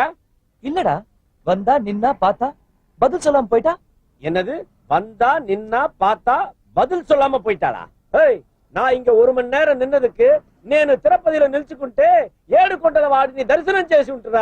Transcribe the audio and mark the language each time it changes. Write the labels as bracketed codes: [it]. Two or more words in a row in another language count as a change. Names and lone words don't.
[ta] இல்லடா, வந்தா நின்னா பார்த்தா பதில் சொல்லாம போயிட்டா. என்னது வந்தா நின்னா பார்த்தா பதில் சொல்லாம போயிட்டாளா? ஏய், நான் இங்க 1 மணி நேரம் நின்னதுக்கு [te] నేను తిరుపతిలో నిల్చుకుంటే 7 కొండల వాడిని దర్శనం చేసి ఉంటురా.